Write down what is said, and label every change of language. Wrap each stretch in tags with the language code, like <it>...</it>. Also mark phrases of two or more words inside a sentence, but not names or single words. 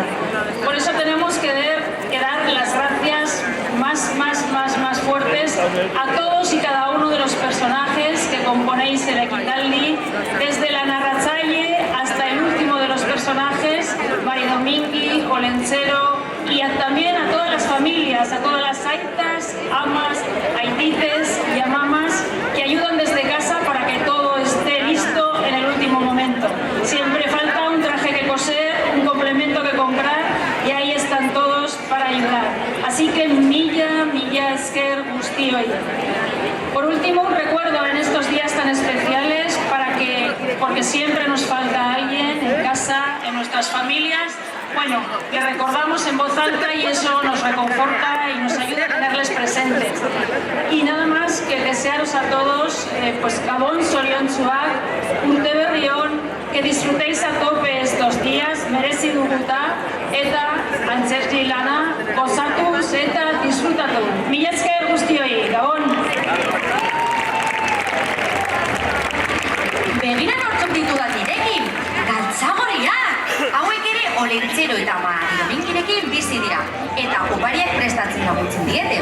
<es>Por eso tenemos que dar las gracias más fuertes a todos y cada uno de los personajes que componéis el Equitaldi, desde la narratzaile hasta el último de los personajes, Mari Domingi, Olentzero, y también a todas las familias, a todas las</es> <eu>aitas, amas, aitites y amamas</eu> <es>que ayudan desde casa para que todo esté listo en el último momento. Siempre falta un traje que coser, un complemento que comprar y ahí están todos para ayudar. Así que</es> <eu>milla esker guztioi.</eu> <es>Por último, un recuerdo en estos días tan especiales porque siempre nos falta alguien en casa, en nuestras familias. Bueno, que recordamos en voz alta y eso nos reconforta y nos ayuda a tenerles presentes. Y nada más que desearos a todos, pues</es> <eu>Gabon zoriontsuak, urte berrion,</eu> <es>que disfrutéis a tope estos días,</es> <eu>merezi duguta, eta antzerki lana gozatuz eta disfrutatu. Mila esker guztioi, Gabon! Begira nortzuk ditudan nirekin, galtzagoriak! Hauek ere Olentzero eta Mari Domingirekin bizi dira, eta opariak prestatzen laguntzen diete.</eu>